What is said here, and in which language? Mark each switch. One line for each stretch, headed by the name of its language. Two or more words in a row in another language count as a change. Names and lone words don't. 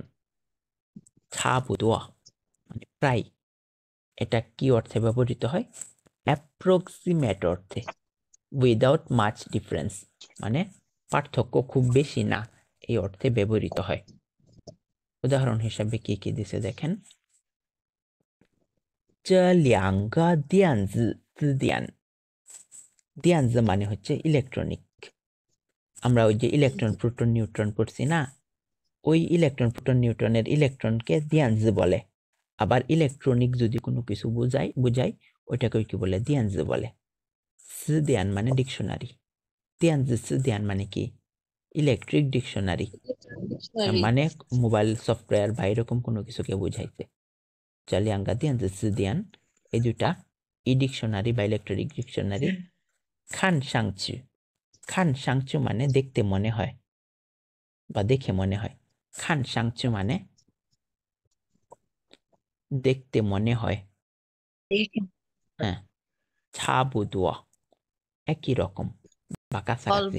Bangla: ছাবুদোয়া মানে প্রায়। এটা কি অর্থে ব্যবহৃত হয়? অ্যাপ্রক্সিমেট অর্থে,
English: without much difference,
Bangla: মানে পার্থক্য খুব বেশি না, এই অর্থে ব্যবহৃত হয়। উদাহরণ হিসাবে কি কি দিছে দেখেন।
Chinese: 这两个电子字典，电子
Bangla: মানে হচ্ছে ইলেকট্রনিক। আমরা ওই যে ইলেকট্রন প্রোটন নিউট্রন পড়ছি না, ওই ইলেকট্রন প্রোটন নিউট্রনের ইলেকট্রনকে দিয়ানজ বলে। আবার ইলেকট্রনিক যদি কোনো কিছু বুঝাই ওইটাকে কি বলে? দিয়ানজ বলে। সিদিয়ান মানে ডিকশনারি,
Chinese: 电子词典
Bangla: মানে কি?
English: electric dictionary, dictionary
Bangla: মানে
English: mobile software
Bangla: বা এরকম কোনো কিছুকে বুঝাইছে।
Chinese: 这两个电子词典
Bangla: এই দুটা ই ডিকশনারি বা
English: electronic dictionary
Chinese: 看上去 看上去
Bangla: মানে দেখতে মনে হয় বা দেখে মনে হয়
Chinese: 看上去
Bangla: মানে দেখতে মনে হয় হ্যাঁ ছাবুদুয়া একই রকম বা কাছাকাছি